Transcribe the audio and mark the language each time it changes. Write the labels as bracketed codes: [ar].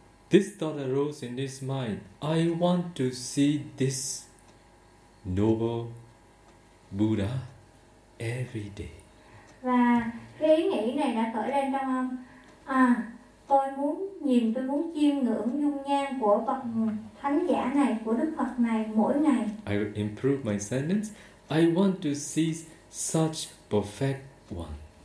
[en] This thought arose in his mind. I want to see this noble Buddha every day. [vi] Và cái ý nghĩ này đã khởi lên trong ông. À, tôi muốn chiêm ngưỡng dung nhan của bậc thánh giả này, của Đức Phật này mỗi ngày. [en] I improve my sentence. I want to see such perfect one.